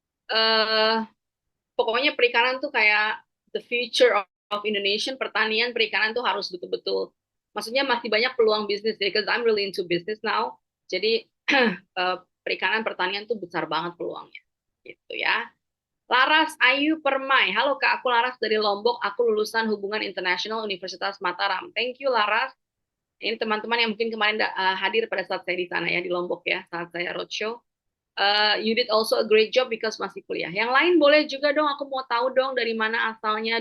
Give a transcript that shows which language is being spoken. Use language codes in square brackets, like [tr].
[id] Eh Pokoknya perikanan tuh kayak [en] the future of Indonesian [id] pertanian perikanan tuh harus betul-betul maksudnya masih banyak peluang bisnis [en] because I'm really into business now [id] jadi perikanan pertanian tuh besar banget peluangnya gitu ya. Laras Ayu Permai, halo Kak, aku Laras dari Lombok, aku lulusan Hubungan Internasional Universitas Mataram. [en] Thank you Laras. [id] Ini teman-teman yang mungkin kemarin hadir pada saat saya di sana ya di Lombok ya saat saya roadshow. [en] You did also a great job because masih kuliah. [id] Yang lain boleh juga dong, aku mau tahu dong dari mana asalnya.